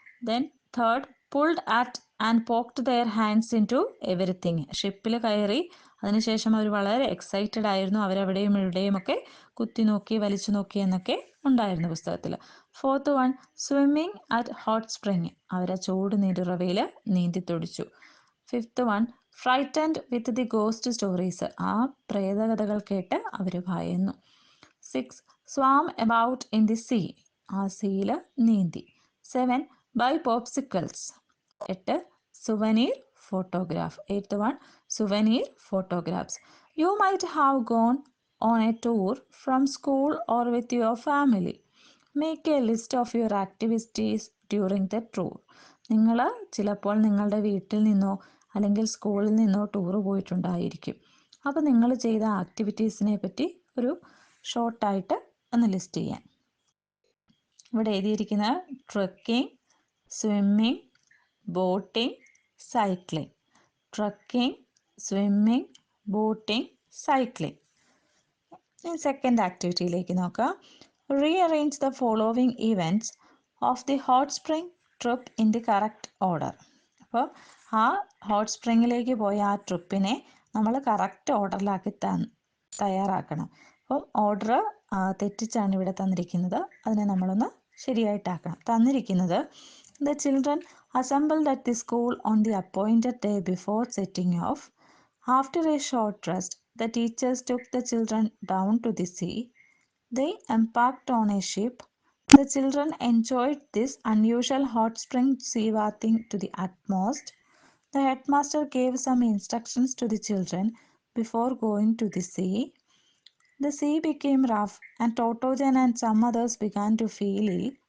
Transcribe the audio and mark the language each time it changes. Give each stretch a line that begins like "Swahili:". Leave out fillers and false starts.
English: Then third, pulled at and poked their hands into everything.
Malayalam: ഷിപ്പിൽ കയറി അതിനുശേഷം അവർ വളരെ എക്സൈറ്റഡ് ആയിരുന്നു. അവരവിടെയും ഇവിടെയും ഒക്കെ കുത്തി നോക്കി വലിച്ചു നോക്കി എന്നൊക്കെ ഉണ്ടായിരുന്നു പുസ്തകത്തിൽ.
English: Fourth one, swimming at hot spring.
Malayalam: അവരെ ചൂട് നീരുറവയിൽ നീന്തി തുടിച്ചു.
English: Fifth one, frightened with the ghost stories.
Malayalam: ആ പ്രേതകഥകൾ കേട്ട് അവർ ഭയന്നു.
English: 6, swam about in the sea.
Malayalam: ആ സീയിൽ നീന്തി.
English: 7, buy popsicles. 8, souvenir photograph. 8th one, souvenir photographs. You might have gone on a tour from school or with your family. Make a list of your activities during the tour.
Malayalam: നിങ്ങൾ ചിലപ്പോൾ നിങ്ങളുടെ വീട്ടിൽ നിന്നോ അല്ലെങ്കിൽ സ്കൂളിൽ നിന്നോ ടൂർ പോയിട്ടുണ്ടായിരിക്കും. അപ്പോൾ നിങ്ങൾ ചെയ്ത ആക്ടിവിറ്റീസിനെ പറ്റി ഒരു ഷോർട്ടായിട്ട് ഒന്ന് ലിസ്റ്റ് ചെയ്യാൻ. ഇവിടെ എഴുതിയിരിക്കുന്ന trekking, swimming, boating, cycling.
English: Trekking, swimming, boating, cycling.
Malayalam: Second ആക്ടിവിറ്റിയിലേക്ക് നോക്കാം.
English: Rearrange the following events of the hot spring trip in the correct order.
Malayalam: അപ്പോൾ ആ ഹോട്ട് സ്പ്രിങ്ങിലേക്ക് പോയ ആ ട്രിപ്പിനെ നമ്മൾ കറക്റ്റ് ഓർഡറിലാക്കി തയ്യാറാക്കണം. അപ്പം ഓർഡർ തെറ്റിച്ചാണ് ഇവിടെ തന്നിരിക്കുന്നത്. അതിനെ നമ്മളൊന്ന് ശരിയായിട്ടാക്കണം. തന്നിരിക്കുന്നത്,
English: The children assembled at the school on the appointed day before setting off. After a short rest, the teachers took the children down to the sea. They embarked on a ship. The children enjoyed this unusual hot spring sea bathing to the utmost. The headmaster gave some instructions to the children before going to the sea. The sea became rough, and Totojan and some others began to feel ill.